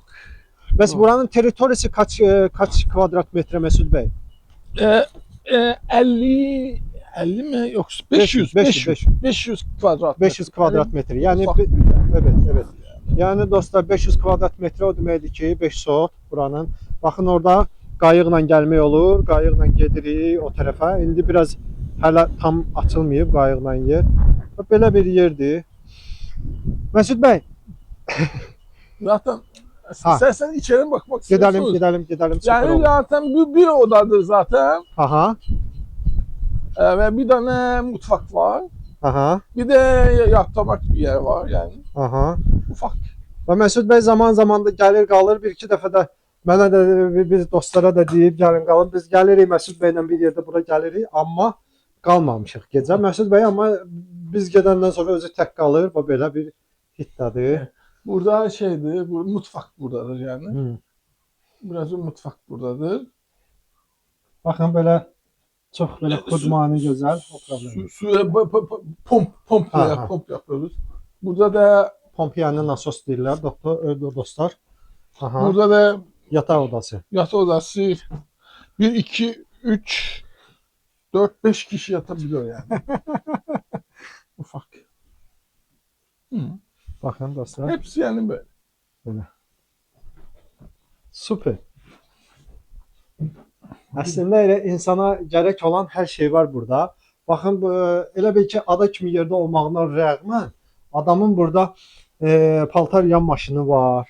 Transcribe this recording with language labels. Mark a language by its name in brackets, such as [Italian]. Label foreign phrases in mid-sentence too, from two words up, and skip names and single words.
[Azerbaijani] Bəs [Turkish] Yok. buranın teritorisi kaç kvadrat metre Mesut Bey? 50 mi yoksa 500 kvadrat 500 kvadrat metre. Yani ufak bir yer. evet. Yani [Azerbaijani] dostlar 500 kvadrat metre o deməkdir ki 5 sot buranın. Bakın orada qayıqla gəlmək olur. Qayıqla gedirik o tərəfə. İndi biraz hələ tam açılmayıb qayıqla yer. Belə bir yerdir. [Turkish] Mesut Bey, Zaten Ha. sen içeri mi bakmak istiyorsunuz? gidelim. Süper Yani olur. zaten bir odadır zaten. Aha. Ve bir tane mutfak var. Aha. Bir de yatmak bir yer var yani. Aha. Ufak. [Azerbaijani] Və Məsud bəy zaman da gəlir qalır, bir iki dəfə də mənə də biz dostlara da deyib gəlin qalın. Biz gəlirik Məsud bəylə bir yerdə bura gəlirik, amma qalmamışıq gecə. Məsud bəy amma biz gedəndən sonra özü tək qalır. Bu belə bir hitdadır. Burada şeydir, bu mutfak buradadır yani. Hı. Biraz mutfak buradadır. Baxın belə çox belə xudmani gözəl. O problem. [Turkish] Suya pomp yapıyoruz. Burada da [Azerbaijani] Pompiyanı nasos deyirlər, dostlar. Aha. [Turkish] burada da [Azerbaijani] Yataq odası. [Turkish] yatak odası 1, 2, 3, 4, 5 kişi yatabiliyor yani. Ufak. Hı. [Azerbaijani] Baxın dostlar. [Turkish] Hepsi yani böyle. [Azerbaijani] Belə. Super. Əslində elə insana gərək olan hər şey var burada. Baxın bu elə bil ki ada kimi yerdə olmağına rəğmən adamın burada paltar yan maşını var.